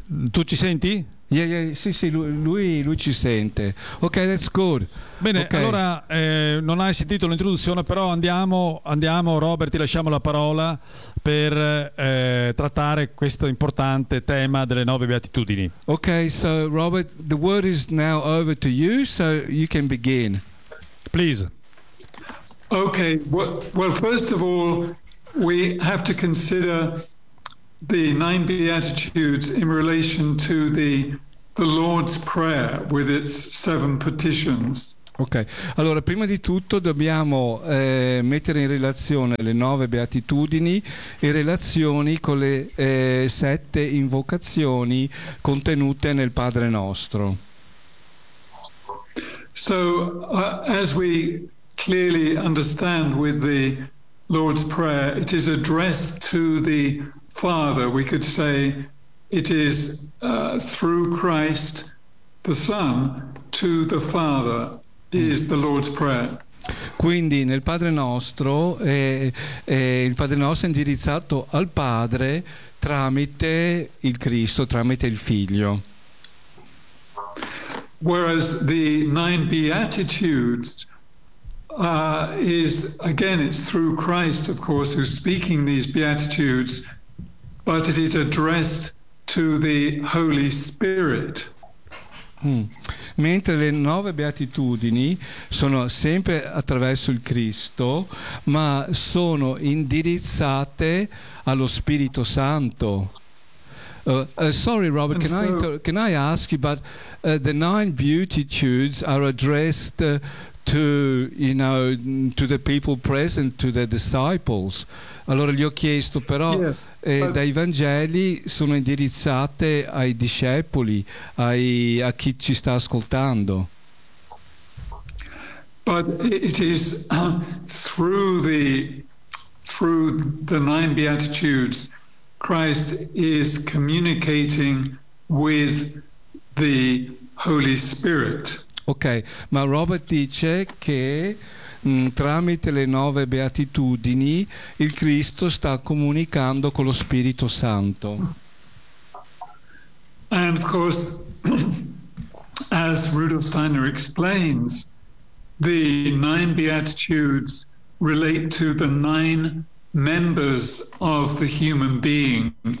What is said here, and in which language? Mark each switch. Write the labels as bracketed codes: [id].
[it] Tu ci senti? Sì, lui ci sente. [en] Ok, that's good. [it] Bene, okay. Allora non hai sentito l'introduzione, però andiamo, Robert, ti lasciamo la parola per trattare questo importante tema delle nove beatitudini. [en] Ok, so Robert, the word is now over to you, so you can begin. Please. Ok, well, first of all, we have to consider the nine beatitudes in relation to the Lord's Prayer with its seven petitions. [it] Ok, allora prima di tutto dobbiamo mettere in relazione le nove beatitudini in relazione con le sette invocazioni contenute nel Padre Nostro. [en] So as we clearly understand with the Lord's Prayer, it is addressed to the Father, we could say it is through Christ the Son to the Father is the Lord's Prayer. [it] Quindi nel Padre Nostro il Padre Nostro è indirizzato al Padre tramite il Cristo, tramite il Figlio. [en] Whereas the nine beatitudes is again it's through Christ, of course, who's speaking these beatitudes. But it is addressed to the Holy Spirit. [it] Mentre le nove beatitudini sono sempre attraverso il Cristo, ma sono indirizzate allo Spirito Santo. [en] Sorry, Robert, and can I ask you? But the nine beatitudes are addressed to the people present, to the disciples. [it] Allora gli ho chiesto, però [en] yes, [it] dai Vangeli sono indirizzate ai discepoli, a chi ci sta ascoltando. [en] But it is through the nine beatitudes Christ is communicating with the Holy Spirit. [it] Ok, ma Robert dice che tramite le nove beatitudini il Cristo sta comunicando con lo Spirito Santo. [en] And of course, as Rudolf Steiner explains, the nine beatitudes relate to the nine members of the human being.